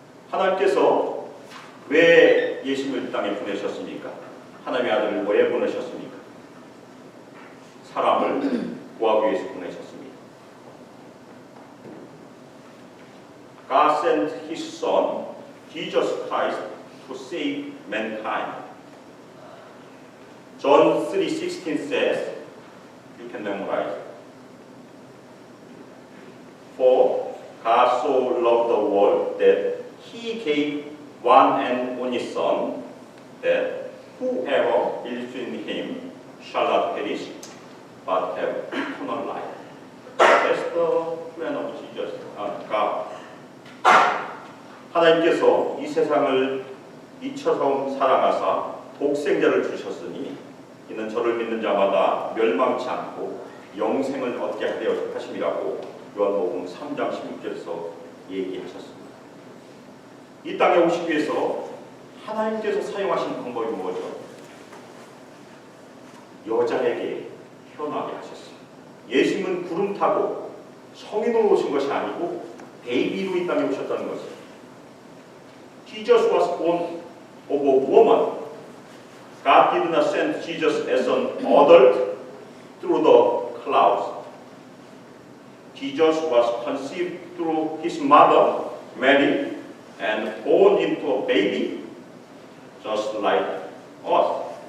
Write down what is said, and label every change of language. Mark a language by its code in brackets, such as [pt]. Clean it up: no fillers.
[ko] 하나님께서 왜 예수님을 이 땅에 보내셨습니까? 하나님의 아들을 왜 보내셨습니까? 사람을 구하기 위해서 보내셨습니다. [en] God sent His Son, Jesus Christ, to save mankind. John 3:16 says, you can memorize. For God so loved the world that He gave one and only Son, that whoever believes in Him shall not perish, but have eternal life. That's the plan of Jesus, God. [ko] 하나님께서 이 세상을 이처럼 사랑하사 독생자를 주셨으니 이는 저를 믿는 자마다 멸망치 않고 영생을 얻게 하려 하심이라고 요한복음 3장 16절에서 얘기하셨습니다. 이 땅에 오시기 위해서 하나님께서 사용하신 방법이 뭐죠? 여자에게 태어나게 하셨습니다. 예수님은 구름 타고 성인으로 오신 것이 아니고 베이비로 이 땅에 오셨다는 것입니다. [en] Jesus was born of a woman. God did not send Jesus as an adult through the clouds. Jesus was conceived through his mother, Mary, and born into a baby, just like us.